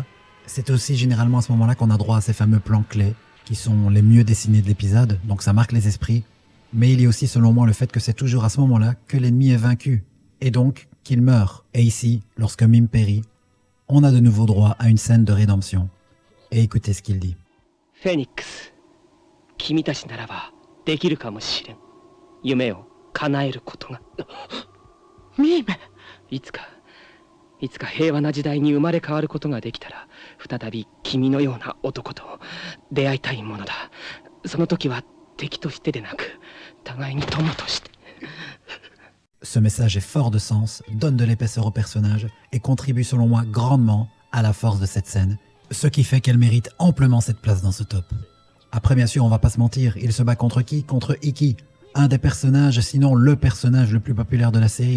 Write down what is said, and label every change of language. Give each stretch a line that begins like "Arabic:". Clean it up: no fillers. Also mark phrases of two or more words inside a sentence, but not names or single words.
French: C'est aussi généralement à ce moment-là qu'on a droit à ces fameux plans clés, qui sont les mieux dessinés de l'épisode, donc ça marque les esprits. Mais il y a aussi selon moi le fait que c'est toujours à ce moment-là que l'ennemi est vaincu, et donc qu'il meurt. Et ici, lorsque Mime périt, on a de nouveau droit à une scène de rédemption. Et écoutez ce qu'il dit.
Japanese: フェニックス、君たちならばできるかもしれん。夢を叶えることが。ミーメ、いつか平和な時代に生まれ変わることができたら、再び君のような男と出会いたいものだ。その時は敵としてでなく、互いに友として。
French: Ce message est fort de sens, donne de l'épaisseur au personnage et contribue selon moi grandement à la force de cette scène, ce qui fait qu'elle mérite amplement cette place dans ce top. Après bien sûr on va pas se mentir, il se bat contre qui? Contre Ikki, un des personnages, sinon le personnage le plus populaire de la série.